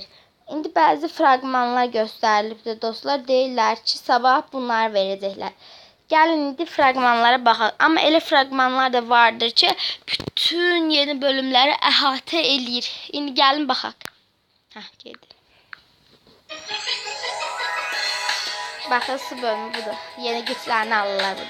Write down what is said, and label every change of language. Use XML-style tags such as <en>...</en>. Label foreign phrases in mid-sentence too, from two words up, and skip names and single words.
<az>İndi bəzi fragmanlar göstərilibdir dostlar. Deyirlər ki, sabah bunlar verəcəklər. Gəlin indi fragmanlara baxaq. Amma elə fragmanlar da vardır ki, bütün yeni bölümləri əhatə eləyir. İndi gəlin baxaq. Gedir.</az> <tr>Bakın su bölümü budur. Yeni güçlerini alırlar burada.</tr>